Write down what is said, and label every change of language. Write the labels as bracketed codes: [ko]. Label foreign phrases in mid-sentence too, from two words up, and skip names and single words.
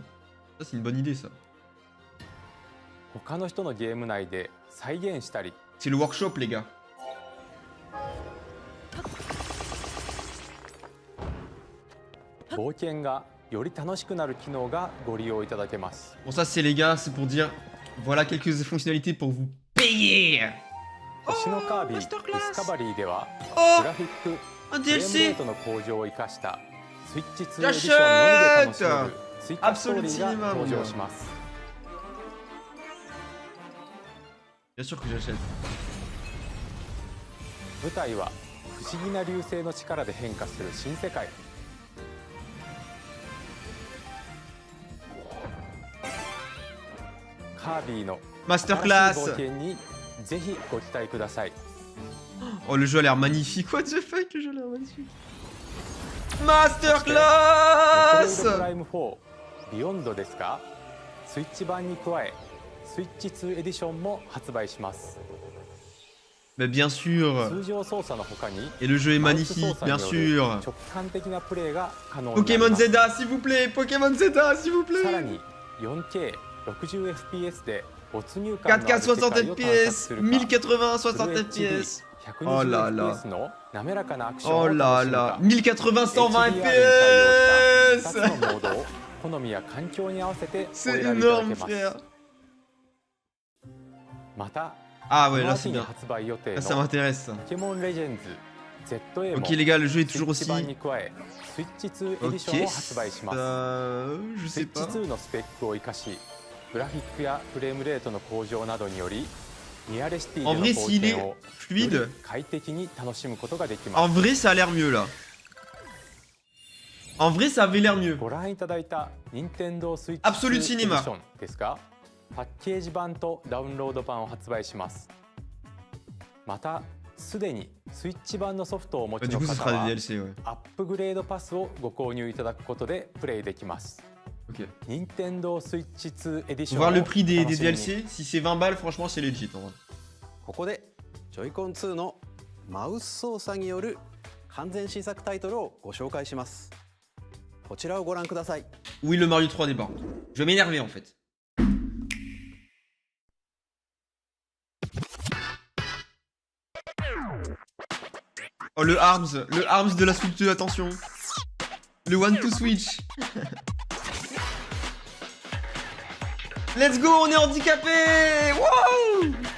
[fr] Ça, c'est une bonne idée ça. [ja] 他の人のゲーム内で再現したり [fr] C'est le workshop, les gars. [ja] 冒険がより楽しくなる機能がご利用いただけます [fr] Bon, ça, c'est les gars, c'est pour dire voilà quelques fonctionnalités pour vous payer! [ja] 星のカービィディ [fr] masterclass [ja] スカバリーでは Oh! グラフィック [fr] Un [ja] フレームレ [fr] DLC! [ja] ートの向上を生かしたスイッチ2エディションのみで楽しめる追加ストーリーが登場します [fr] Bien sûr que j'achète. [ja] 舞台は不思議な流星の力で変化する新世界カービィの [fr] Masterclass! [ja] 新しい冒険にぜひご期待ください [fr] Oh, le jeu a l'air magnifique. [en] What the fuck, [fr] le jeu a l'air magnifique. [ja] メトロイドプ [fr] Masterclass! [ja] ライム4ビヨンドですがスイッチ版に加えスイッチ2エディションも発売します [fr] Mais bien sûr! [ja] 通常操作の他に [fr] Et le jeu est [ja] マウス [fr] magnifique, [ja] 操作に [fr] bien [ja] よる [fr] sûr! [ja] 直感的なプレイが可能になり [fr] Pokémon [ja] ます [fr] Zeta, s'il vous plaît! Pokémon Zeta, s'il vous [ja] さら [fr] plaît! [ja] に 4K60fps で没入感のあ [fr] 4K [ja] る世界を探索 [fr] 60 FPS! [ja] するか [fr] 1080 60 Full FPS! HD Oh là là. [ja] 120fps の滑らかなアクション [fr] Oh [ja] を [fr] là [ja] 楽しむ [fr] là! [ja] か [fr] 1080 120 [ja] HDR に対応した [fr] FPS! [ja] 2つのモードを好みや環境に合わせてお [fr] C'est [ja] 選びいただ [fr] énorme, [ja] けま [fr] frère! [ja] すまた [fr] Ah [ja] こ [fr] ouais, [ja] の [fr] là [ja] 秋 [fr] c'est [ja] に [fr] bien. [ja] 発売予定 [fr] Là ça [ja] の [fr] m'intéresse ça. [ja] ポケモンレジェンズ ZA も [fr] Ok les gars, le jeu est [ja] スイ [fr] toujours [ja] ッチ版 [fr] aussi. [ja] に加えスイッチ2エディシ [fr] Ok, [ja] ョンを発売します [fr] je [ja] スイ [fr] sais [ja] ッチ [fr] pas. [ja] 2のスペックを生かしグラフィックやフレームレートの向上などによりニアレシティで [fr] En [ja] の [fr] vrai, [ja] 冒 [fr] s'il est [ja] 険をよ [fr] fluide, [ja] り快適に楽しむことができま [fr] en [ja] す [fr] vrai ça a l'air mieux là. En vrai ça avait l'air mieux. [ja] ご覧いただいた Nintendo Switch 2 [fr] Absolute [ja] エデ [fr] Cinema [ja] ィションですがパッケージ版とダウンロード版を発売しますまたすでにスイッチ版のソフトをお持ち [fr] Du [ja] の [fr] coup ce [ja] 方 [fr] sera [ja] は [fr] des DLC, ouais. [ja] アップグレードパスをご購入いただくことでプレイできます [fr] Ok. [ja] Nintendo Switch 2 エディション [fr] Voir [ja] を [fr] le prix des [ja] お楽しみに [fr] DLC, si c'est 20 balles, franchement c'est legit en vrai. [ja] ここでジョイコン2のマウス操作による完全新作タイトルをご紹介しますこちらをご覧ください [fr] Oui, le Mario 3D par contre. Je vais m'énerver en fait. Oh le arms de la Switch 2, attention. [en] Le one to switch. Let's go, [fr] on est handicapé. Wow.